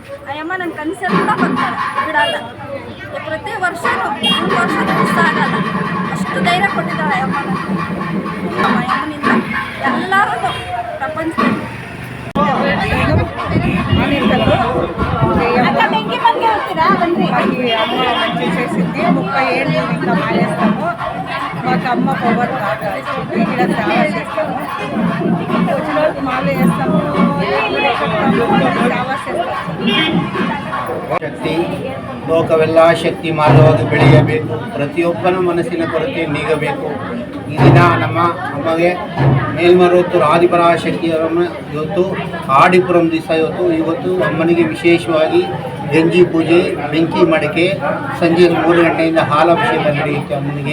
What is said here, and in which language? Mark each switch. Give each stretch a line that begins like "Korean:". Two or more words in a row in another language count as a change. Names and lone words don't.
Kannada: ಅಯ್ಯಮ್ಮ ನನ್ನ ಕನಸಲ್ಲಿ ಕೂಡ ಬರ್ತಾರೆ, ಬಿಡಲ್ಲ. ಪ್ರತಿ ವರ್ಷನೂ 1 ವರ್ಷದ ಮಿಸ್ ಆಗಲ್ಲ. ಅಷ್ಟು ಧೈರ್ಯ ಕೊಟ್ಟಿದ್ದಾಳೆ ಅಯ್ಯಮ್ಮ. ಅಯ್ಯಮ್ಮನಿಂದ ಎಲ್ಲರೂ ಪ್ರಪಂಚದಲ್ಲಿ ಬೆಂಕಿ ಬಗ್ಗೆ ಹೋಗ್ತೀರಾ ಬನ್ನಿ.
Telugu: అమ్మ మంచి చేసింది. 37 ఏళ్ళ మానేస్తాము. మాకు అమ్మ పవర్ బాగా ఇచ్చింది. ఇక్కడ సేవ చేస్తాము. వచ్చిన రోజు మాలు వేస్తాము, సేవ చేస్తాము.
Kannada: ಶಕ್ತಿ ಲೋಕವೆಲ್ಲ ಶಕ್ತಿ ಮಾರ್ಗವಾಗಿ ಬೆಳೆಯಬೇಕು. ಪ್ರತಿಯೊಬ್ಬನ ಮನಸ್ಸಿನ ಕೊರತೆ ನೀಗಬೇಕು. ಈ ದಿನ ನಮ್ಮ ಅಮ್ಮಗೆ ಮೇಲ್ಮರುವತ್ತೂರು ಆದಿಪರಾಶಕ್ತಿಯವರನ್ನು ಇವತ್ತು ಆಡಿಪುರಂ ದಿವಸ ಇವತ್ತು ಅಮ್ಮನಿಗೆ ವಿಶೇಷವಾಗಿ ಗಂಜಿ ಪೂಜೆ, ಬೆಂಕಿ ಮಡಿಕೆ, ಸಂಜೆ 3 ಗಂಟೆಯಿಂದ ಹಾಲಾಭಿಷೇಕ ನಡೆಯುತ್ತೆ ಅಮ್ಮನಿಗೆ.